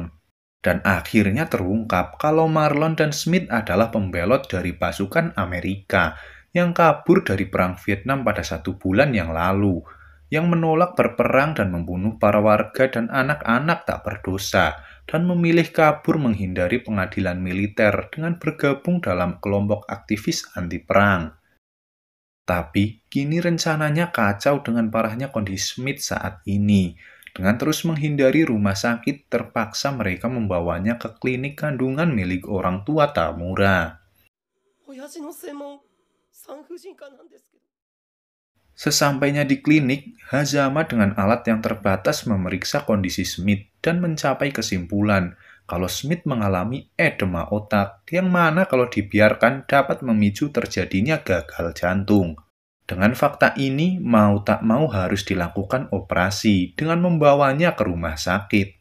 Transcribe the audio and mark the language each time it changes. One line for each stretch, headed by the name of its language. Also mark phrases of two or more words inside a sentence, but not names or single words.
Indonesian: Dan akhirnya terungkap kalau Marlon dan Smith adalah pembelot dari pasukan Amerika yang kabur dari Perang Vietnam pada 1 bulan yang lalu, yang menolak berperang dan membunuh para warga dan anak-anak tak berdosa, dan memilih kabur menghindari pengadilan militer dengan bergabung dalam kelompok aktivis anti perang. Tapi, kini rencananya kacau dengan parahnya kondisi Smith saat ini, Dengan terus menghindari rumah sakit, terpaksa mereka membawanya ke klinik kandungan milik orang tua Tamura.
Japanese: 親父の専門産婦人科なんですけど。
Indonesian: Sesampainya di klinik, Hazama dengan alat yang terbatas memeriksa kondisi Smith dan mencapai kesimpulan kalau Smith mengalami edema otak yang mana kalau dibiarkan dapat memicu terjadinya gagal jantung. Dengan fakta ini, mau tak mau harus dilakukan operasi dengan membawanya ke rumah sakit.